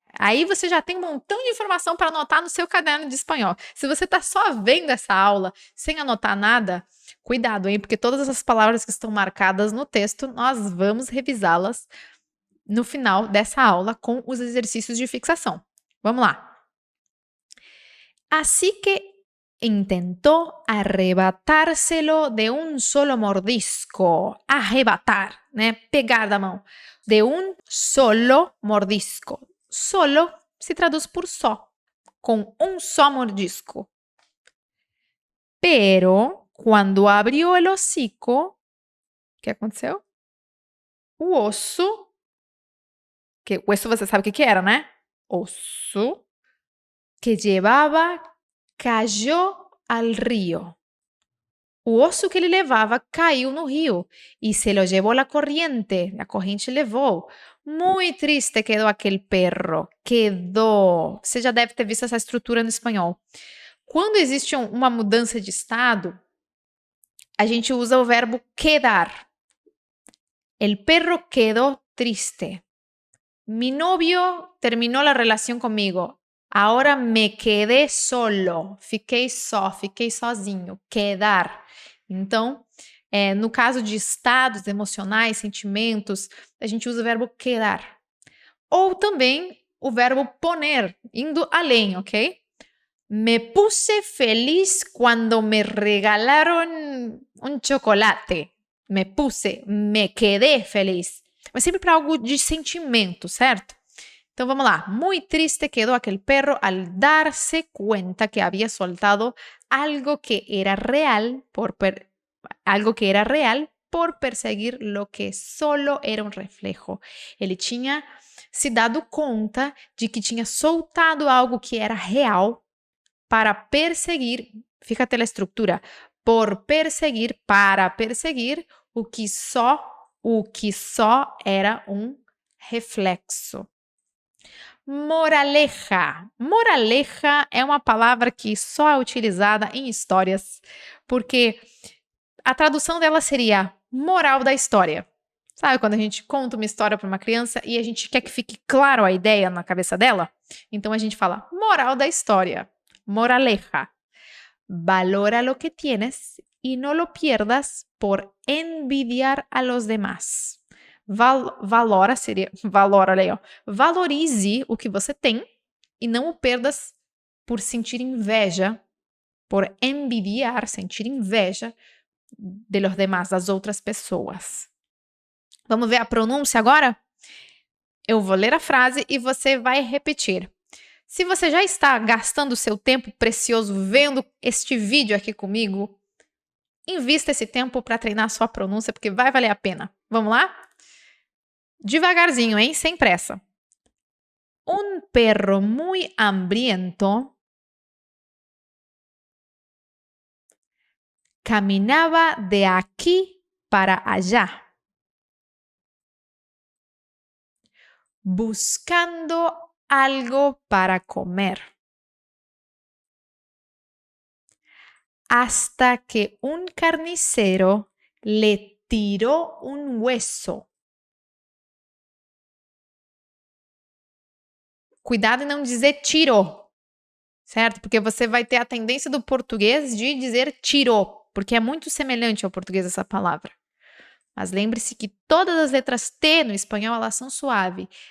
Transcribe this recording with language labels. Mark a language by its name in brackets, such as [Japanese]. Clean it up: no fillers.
[Portuguese] Aí você já tem um montão de informação para anotar no seu caderno de espanhol. Se você está só vendo essa aula sem anotar nada, cuidado, hein? Porque todas essas palavras que estão marcadas no texto, nós vamos revisá-las no final dessa aula com os exercícios de fixação. Vamos lá. [Spanish] Así que intentó arrebatárselo de un solo mordisco. [Portuguese] Arrebatar, né? Pegar da mão. [Spanish] De un solo mordisco. [Portuguese] Solo se traduz por só, com um só mordisco. Pero, quando abriu el hocico, o que aconteceu? O osso, o osso você sabe o que era, né? [Spanish] Osso que llevava cayó al río. [Portuguese] O osso que ele levava caiu no rio e [Spanish] se lo llevó la corriente. [Portuguese] A corrente levou. [Spanish] Muy triste quedó aquel perro. Quedó. [Portuguese] Você já deve ter visto essa estrutura no espanhol. Quando existe uma mudança de estado, a gente usa o verbo quedar. [Spanish] El perro quedó triste. Mi novio terminó la relación conmigo. Agora me quedé solo. [Portuguese] Fiquei só, fiquei sozinho. Quedar. Então, no caso de estados emocionais, sentimentos, a gente usa o verbo quedar. Ou também o verbo poner, indo além, ok? [Spanish] Me puse feliz quando me regalaron um chocolate. Me quedé feliz. [Portuguese] Mas sempre para algo de sentimento, certo? Então vamos lá. [Spanish] Muy triste quedó aquel perro al darse cuenta que había soltado algo que era real por perseguir lo que solo era um reflejo. [Portuguese] Ele tinha se dado conta de que tinha soltado algo que era real para perseguir, fíjate a estrutura, para perseguir o que só era um reflexo. Moraleja. Moraleja é uma palavra que só é utilizada em histórias, porque a tradução dela seria moral da história. Sabe quando a gente conta uma história para uma criança e a gente quer que fique claro a ideia na cabeça dela? Então a gente fala moral da história. [Spanish] Moraleja. Valora lo que tienes y no lo pierdas por envidiar a los demás. [Portuguese] valora seria, valora, olha aí, ó. Valorize o que você tem e não o perdas por sentir inveja, por envidiar, sentir inveja de los demás, das outras pessoas. Vamos ver a pronúncia agora? Eu vou ler a frase e você vai repetir. Se você já está gastando seu tempo precioso vendo este vídeo aqui comigo, invista esse tempo para treinar a sua pronúncia, porque vai valer a pena. Vamos lá? Devagarzinho, hein? Sem pressa. [Spanish] Un perro muy hambriento caminaba de aquí para allá, buscando algo para comer, hasta que un carnicero le tiró un hueso. [Portuguese] Cuidado em não dizer tirou, certo? Porque você vai ter a tendência do português de dizer tirou, porque é muito semelhante ao português essa palavra. Mas lembre-se que todas as letras T no espanhol, elas são suaves.